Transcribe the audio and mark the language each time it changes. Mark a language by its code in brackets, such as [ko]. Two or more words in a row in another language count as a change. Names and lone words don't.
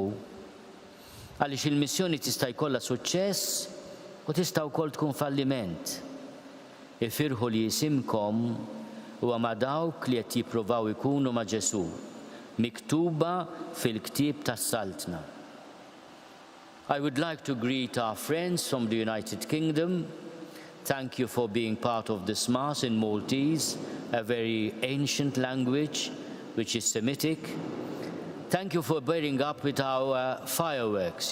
[mt] Għaliex il-missjoni tista' jkollha suċċess u tista' wkoll tkun falliment. Ifirħu li jisimkom huwa ma' dawk li qed jippruvaw ikunu ma' Ġesu, miktuba fil-ktieb tas-Saltna. [en] I would like to greet our friends from the United Kingdom. Thank you for being part of this Mass in Maltese, a very ancient language, which is Semitic. Thank you for bearing up with our fireworks.